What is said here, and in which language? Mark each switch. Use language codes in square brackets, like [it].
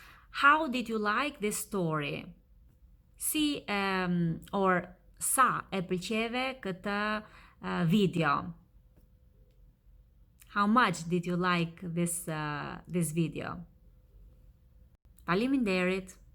[en] How did you like this story? [sq] Si or sa e pëlqeve këtë video? [en] How much did you like this video? Faleminderit!